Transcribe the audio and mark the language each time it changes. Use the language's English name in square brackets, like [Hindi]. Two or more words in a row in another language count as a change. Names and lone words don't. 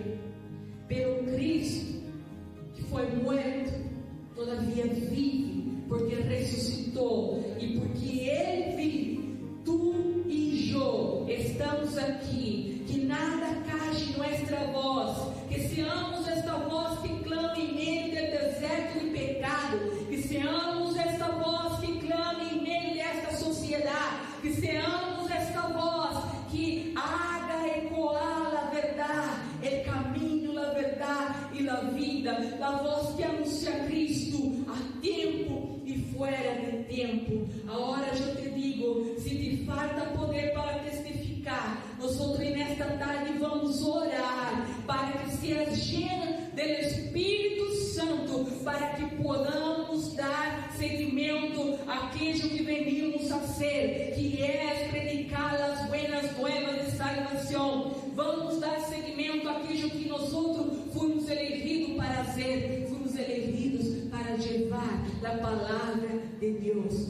[Portuguese] Pero Cristo, que foi morto, todavia vive, porque ressuscitou, e porque Ele vive, tu e eu estamos aqui. Que nada cache nossa voz, [Spanish] que seamos [Portuguese] esta voz que clama em meio do deserto de pecado, [Spanish] que seamos [Portuguese] esta voz que clama em meio desta sociedade, [Spanish] que seamos esta voz que haga [Portuguese] ecoar a verdade, o caminho, a verdade e a vida, a voz que anuncia Cristo a tempo e fora de tempo. Agora eu te digo, se te falta poder para testificar, nós nesta tarde vamos orar para que [Spanish] seas llena [Portuguese] do Espírito Santo para que podamos dar seguimento àquilo que venimos a ser, que é predicar as buenas novas de salvação. Vamos dar seguimento àquilo que nós fomos elegidos para ser, fomos elegidos para levar a palavra de Deus.